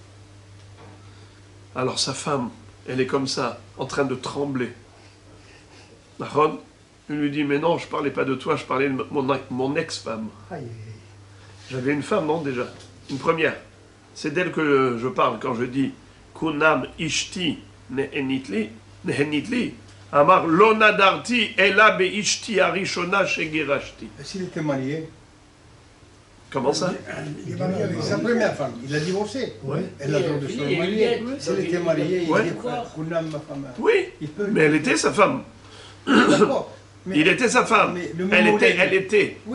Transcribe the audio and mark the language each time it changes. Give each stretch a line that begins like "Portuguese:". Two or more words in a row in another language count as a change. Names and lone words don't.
French: Alors sa femme, elle est comme ça, en train de trembler. Nahon, il lui dit, mais non, je ne parlais pas de toi, je parlais de mon ex-femme. J'avais une femme, non, déjà? Une première. C'est d'elle que je parle quand je dis,
Hebrew: קונם אשתי נהנית לי. אמר לא נדרתי אלא באשתי הראשונה שגירשתי.
French: S'il était marié. Comment ça? Il est marié avec sa première femme. Il a divorcé. Oui. Elle a le droit de se marier. S'il était marié, il dit Kunam, ma femme. Oui, mais elle était sa femme. D'accord. Il était sa femme. Elle était. Oui.